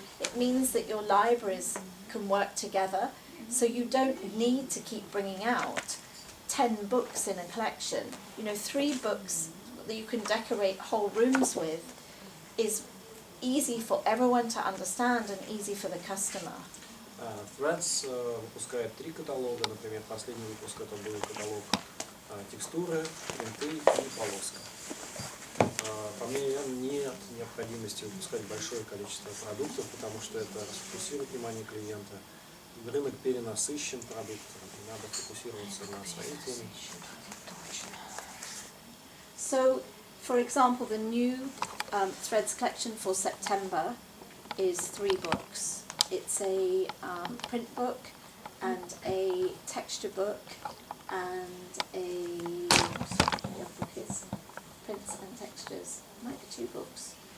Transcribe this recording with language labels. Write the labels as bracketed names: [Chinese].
[English] It means that your libraries can work together, so you don't need to keep bringing out 10 books in a collection. 3 books that you can decorate whole rooms with is easy for everyone to understand and easy for the customer. [Russian] Threads выпускает 3 каталога, например, последний выпуск это был каталог текстуры, принты и полоска. По мне нет необходимости выпускать большое количество продуктов, потому что это расфокусирует внимание клиента. Рынок перенасыщен продуктами, надо фокусироваться на своей теме. [English] So, for example, the new Threads collection for September is 3 books. It's a print book and a texture book and the other book is Prints and Textures. It might be 2 books.